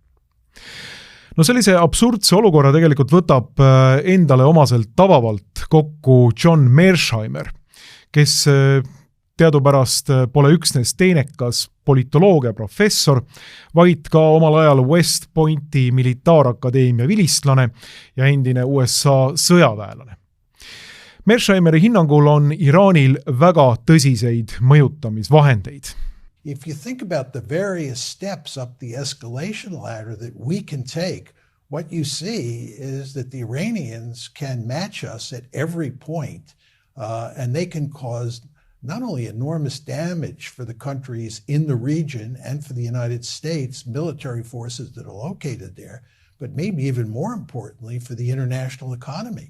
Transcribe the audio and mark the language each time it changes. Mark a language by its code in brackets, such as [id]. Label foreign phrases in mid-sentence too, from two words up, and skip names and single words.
[et] No sellise absurdse olukorra tegelikult võtab endale omaselt tabavalt kokku John Mearsheimer, kes teadupärast pole üksnes teenekas politoloogia professor, vaid ka omal ajal West Pointi militaarakadeemia vilistlane ja endine USA sõjaväelane. Mearsheimeri hinnangul on Iraanil väga tõsiseid mõjutamisvahendeid. [en] If you think about the various steps up the escalation ladder that we can take, what you see is that the Iranians can match us at every point, and they can cause not only enormous damage for the countries in the region and for the United States military forces that are located there, but maybe even more importantly for the international economy.